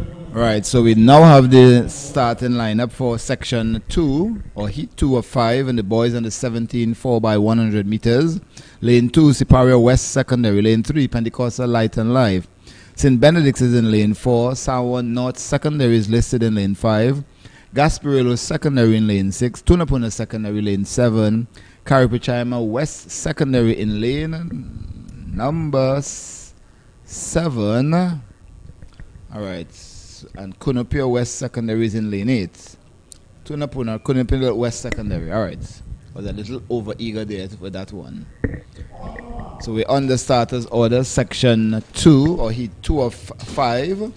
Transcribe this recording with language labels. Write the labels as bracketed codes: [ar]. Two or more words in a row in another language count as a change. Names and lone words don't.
[en] Right, so we now have the starting lineup for section 2 or heat 2 of 5 and the boys on the 17 4x100 meters. Lane 2, Superior West Secondary. Lane 3, Pentecostal Light and Life. St. Benedict's is in lane 4. Sawa North Secondary is listed in lane 5. Gasparillo Secondary in lane 6. Tunapuna Secondary lane 7. Karipichaima West Secondary in lane number 7. All right. And Kunupia West Secondary is in lane 8. Tunapuna, Kunupia West Secondary. All right. Was a little over eager there with that one. So we're on the starters order, section 2 or heat 2 of 5.